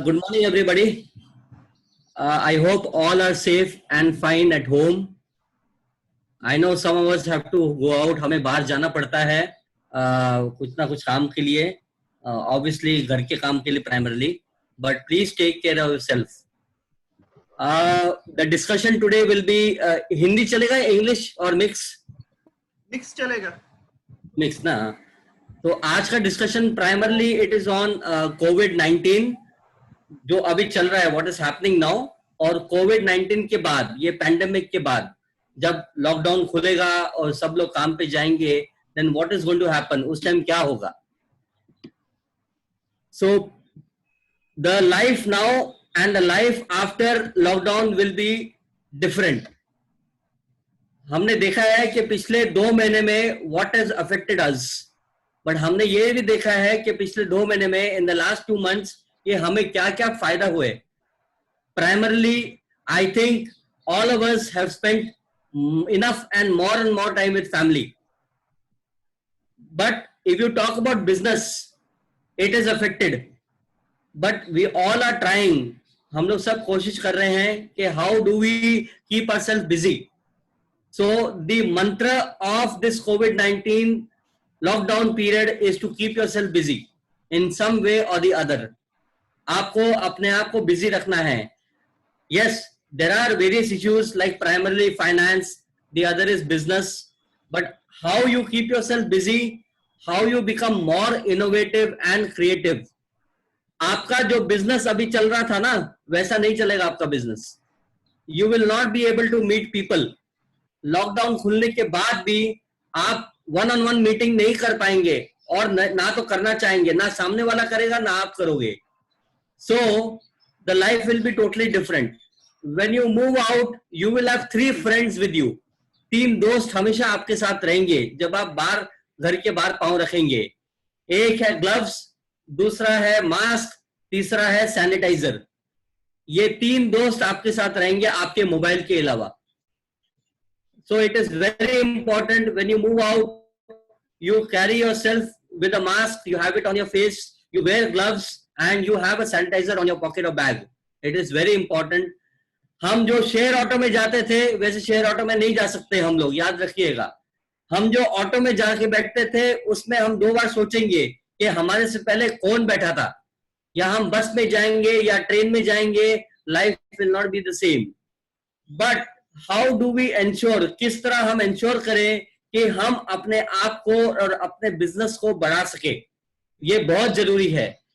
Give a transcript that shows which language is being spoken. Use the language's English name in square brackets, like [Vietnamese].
[English] Good morning, everybody. I hope all are safe and fine at home. I know some of us have to go out. [Hindi] हमें बाहर जाना पड़ता है कुछ ना कुछ काम के लिए. Obviously घर के काम के लिए primarily. [English] But please take care of yourself. The discussion today will be [Hindi] Hindi चलेगा [English] English और mix? [Hindi] Mix चलेगा. Mix ना. तो आज का discussion primarily [English] it is on [Hindi] कोविड-19 जो अभी चल रहा है, [English] What is happening now. [Hindi] और कोविड-19 के बाद, ये पैंडेमिक के बाद जब लॉकडाउन खुलेगा और सब लोग काम पे जाएंगे, [English] then what is going to happen, [Hindi] उस टाइम क्या होगा. [English] So the life now and the life after lockdown will be different. [Hindi] हमने देखा है कि पिछले 2 महीने में [English] what has affected us, [Hindi] but हमने ये भी देखा है कि पिछले 2 महीने में [English] in the last 2 months [Hindi] ये हमें क्या क्या फायदा हुए. [English] Primarily I think all of us have spent enough and more time with family. But if you talk about business, it is affected, but we all are trying. [Hindi] हम लोग सब कोशिश कर रहे हैं कि [English] How do we keep ourselves busy. So the मंत्र of this covid lockdown period is to keep yourself busy in some way or the other. [Hindi] आपको अपने आप को busy रखना है. [English] Yes, there are various issues like primarily finance, the other is business, but how you keep yourself busy, how you become more innovative and creative. [Hindi] आपका जो business अभी चल रहा था ना, वैसा नहीं चलेगा आपका business. [English] You will not be able to meet people. [Hindi] Lockdown खुलने के बाद भी आप वन ऑन वन मीटिंग नहीं कर पाएंगे और ना तो करना चाहेंगे, ना सामने वाला करेगा ना आप करोगे. [English] So the life will be totally different. When you move out you will have 3 friends with you. [Hindi] 3 दोस्त हमेशा आपके साथ रहेंगे जब आप बाहर, घर के बाहर पांव रखेंगे. एक है ग्लव्स, दूसरा है मास्क, तीसरा है सैनिटाइजर. ये 3 दोस्त आपके साथ रहेंगे आपके मोबाइल के अलावा. [English] So it is very important when you move out, you carry yourself with a mask, you have it on your face, you wear gloves and you have a sanitizer on your pocket or bag. It is very important. [Hindi] हम जो share auto में जाते थे वैसे share auto में नहीं जा सकते हम लोग, याद रखिएगा. हम जो ऑटो में जाके बैठते थे उसमें हम 2 बार सोचेंगे कि हमारे से पहले कौन बैठा था, या हम बस में जाएंगे या ट्रेन में जाएंगे. [English] Life will not be the same. But how do we ensure, [Hindi] किस तरह हम एंश्योर करें कि हम अपने आप को और अपने बिजनेस को बढ़ा सके, ये बहुत जरूरी है.